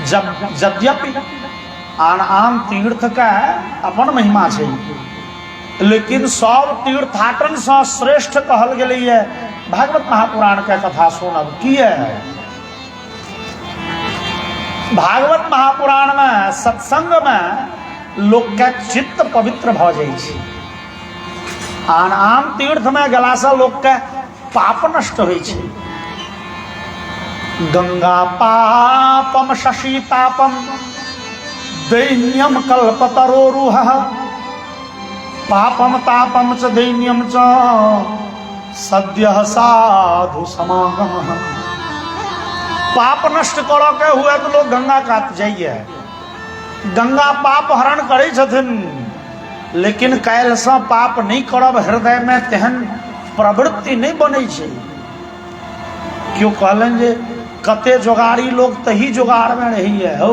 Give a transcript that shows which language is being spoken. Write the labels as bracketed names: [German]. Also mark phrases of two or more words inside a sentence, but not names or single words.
[Maithili] जब यद्यपि आन आन तीर्थ का अपन महिमा छै, लेकिन सब तीर्थाटन से श्रेष्ठ कहल गेलै है भागवत महापुराण के कथा सुनब। किए भागवत महापुराण में सत्संग में लोक के चित्त पवित्र भ जाय छै। आन आन तीर्थ में गेला से लोक के पाप नष्ट होइ छै। [Sanskrit] गंगा पापम शशि पापम दैन्यम कल्पतरोरुह पापम तापम च दैन्यम च सद्यः साधु समागम। [Maithili] पाप नष्ट करऽ के हुए तो लोग गंगा कात जाइए। गंगा पाप हरण करै छथिन, लेकिन काल्हि से पाप नहीं करब हृदय में तेहन प्रवृत्ति नहीं बनै छै। क्यों कहलन जे कते जोगाड़ी लोग तही जोगाड़ में रहिए हो।